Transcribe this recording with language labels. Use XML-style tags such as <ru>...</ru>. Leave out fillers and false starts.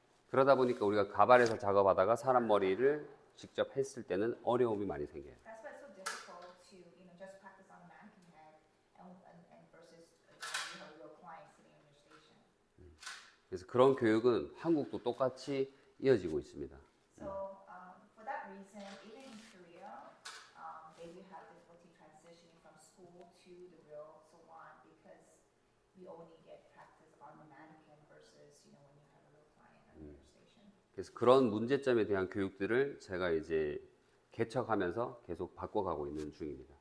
<ko>그러다 보니까 우리가 가발에서 작업하다가 사람 머리를 직접 했을 때는 어려움이 많이 생겨요.</ko> <en>That's why it's so difficult to, you know, just practice on a mannequin head and versus you have a real client sitting in your station.</en> <ko>그래서 그런 교육은 한국도 똑같이 이어지고 있습니다.</ko> <en>So for that reason, even in Korea, they do have difficulty transitioning from school to the real salon because we only get practice on the mannequin versus, you know, when you have a real client at your station.</en> <ko>그래서 그런 문제점에 대한 교육들을 제가 이제 개척하면서 계속 바꿔가고 있는 중입니다.</ko>